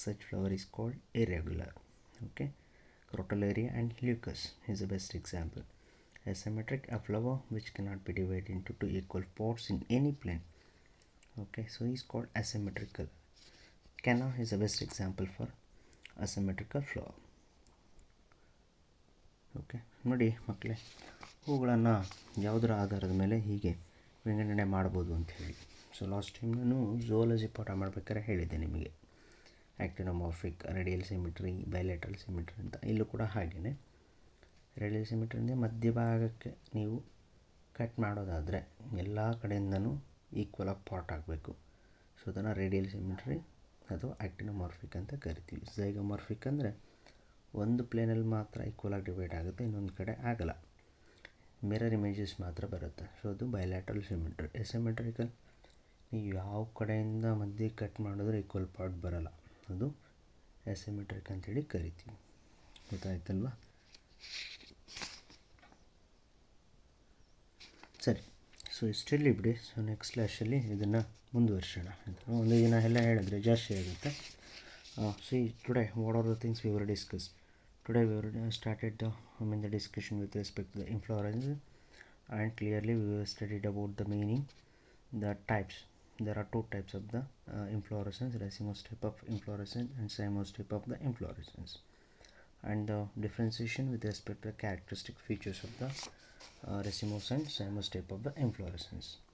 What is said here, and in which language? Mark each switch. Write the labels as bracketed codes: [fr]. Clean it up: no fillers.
[en] Such flower is called irregular. Okay, crotalaria and leucas is the best example. Asymmetric, a flower which cannot be divided into two equal parts in any plane. Okay, so is called asymmetrical. Canna is the best example for asymmetrical flower. [kn] Okay ನೋಡಿ ಮಕ್ಕಳೇ, ಹೂಗಳನ್ನು ಯಾವುದರ ಆಧಾರದ ಮೇಲೆ ಹೀಗೆ ವಿಂಗಡಣೆ ಮಾಡ್ಬೋದು ಅಂತ ಹೇಳಿ. ಸೊ ಲಾಸ್ಟ್ ಟೈಮ್ ನಾನು ಝೂಯಾಲಜಿ ಪಾಠ ಮಾಡ್ಬೇಕಾದ್ರೆ ಹೇಳಿದ್ದೆ ನಿಮಗೆ ಆಕ್ಟಿನೋಮಾರ್ಫಿಕ್, ರೇಡಿಯಲ್ ಸಿಮಿಟ್ರಿ, ಬೈಲೇಟ್ರಲ್ ಸಿಮಿಟ್ರಿ ಅಂತ. ಇಲ್ಲೂ ಕೂಡ ಹಾಗೆಯೇ ರೇಡಿಯಲ್ ಸಿಮಿಟ್ರಿ ಅಂದರೆ ಮಧ್ಯಭಾಗಕ್ಕೆ ನೀವು ಕಟ್ ಮಾಡೋದಾದರೆ ಎಲ್ಲ ಕಡೆಯಿಂದನೂ ಈಕ್ವಲ್ ಆಗಿ ಪಾರ್ಟ್ ಆಗಬೇಕು. ಸೊ ಅದನ್ನು ರೇಡಿಯಲ್ ಸಿಮಿಟ್ರಿ ಅಥವಾ ಆಕ್ಟಿನೋಮಾರ್ಫಿಕ್ ಅಂತ ಕರಿತೀವಿ. ಝೈಗೋಮಾರ್ಫಿಕ್ ಅಂದರೆ ಒಂದು ಪ್ಲೇನಲ್ಲಿ ಮಾತ್ರ ಈಕ್ವಲ್ ಆಗಿ ಡಿವೈಡ್ ಆಗುತ್ತೆ, ಇನ್ನೊಂದು ಕಡೆ ಆಗಲ್ಲ, ಮಿರರ್ ಇಮೇಜಸ್ ಮಾತ್ರ ಬರುತ್ತೆ. ಸೊ ಅದು ಬೈಲ್ಯಾಟ್ರಲ್ ಸಿಮಿಟ್ರಿ. ಎಸಿಮೆಟ್ರಿಕಲ್, ನೀವು ಯಾವ ಕಡೆಯಿಂದ ಮಧ್ಯೆ ಕಟ್ ಮಾಡಿದ್ರೆ ಈಕ್ವಲ್ ಪಾರ್ಟ್ ಬರಲ್ಲ, ಅದು ಎಸಿಮೆಟ್ರಿಕ್ ಅಂತೇಳಿ ಕರಿತೀವಿ. ಗೊತ್ತಾಯ್ತಲ್ವಾ? ಸರಿ, ಸೊ ಇಷ್ಟೆಲ್ಲಿ ಬಿಡಿ. ಸೊ ನೆಕ್ಸ್ಟ್ ಕ್ಲಾಸಲ್ಲಿ ಇದನ್ನು ಮುಂದುವರ್ಸೋಣ. ಒಂದು ದಿನ ಎಲ್ಲ ಹೇಳಿದ್ರೆ ಜಾಸ್ತಿ ಆಗುತ್ತೆ. [en] See, today what are the things we will discuss? Today we will started the discussion with respect to the inflorescence, and clearly we will studied about the meaning, the types. There are two types of the inflorescence: racemose type of inflorescence and cymos type of the inflorescence, and the differentiation with respect to the characteristic features of the racemose and cymos type of the inflorescence.